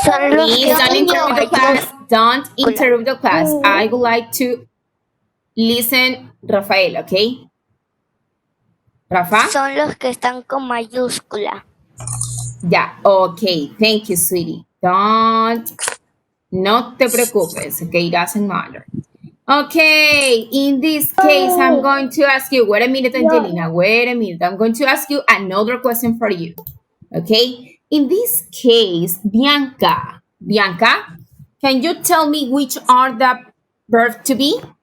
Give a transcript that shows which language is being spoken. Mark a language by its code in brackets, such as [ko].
[en] Please don't interrupt the class. Don't interrupt the class. I would like to listen, Rafael, okay? Rafa? [es] Son los que están con mayúscula. [en] Ya, okay. Thank you, sweetie. [es] No te preocupes, [en] okay? It doesn't matter. Okay, in this case, I'm going to ask you, wait a minute, Angelina, wait a minute. I'm going to ask you another question for you, okay? In this case, Bianca, can you tell me which are the verb to be?